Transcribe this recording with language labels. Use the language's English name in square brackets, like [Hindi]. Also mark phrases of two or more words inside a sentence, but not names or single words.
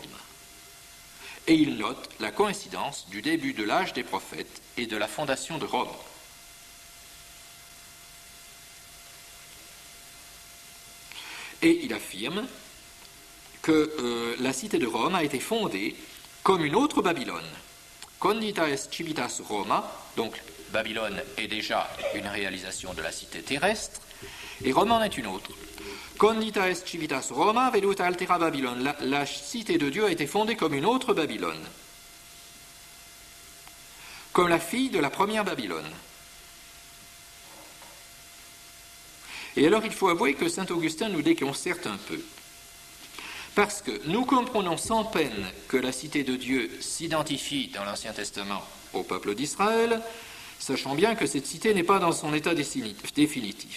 [French] Et il note la coïncidence du début de l'âge des prophètes et de la fondation de Rome. Et il affirme que la cité de Rome a été fondée comme une autre Babylone. [Latin] Condita est civitas Roma, [French] donc Babylone est déjà une réalisation de la cité terrestre, et Rome en est une autre. [Latin] Condita est civitas Roma, veduta altera Babylone. [French] La cité de Dieu a été fondée comme une autre Babylone, comme la fille de la première Babylone. Et alors il faut avouer que saint Augustin nous déconcerte un peu. Parce que nous comprenons sans peine que la cité de Dieu s'identifie dans l'Ancien Testament au peuple d'Israël, sachant bien que cette cité n'est pas dans son état définitif.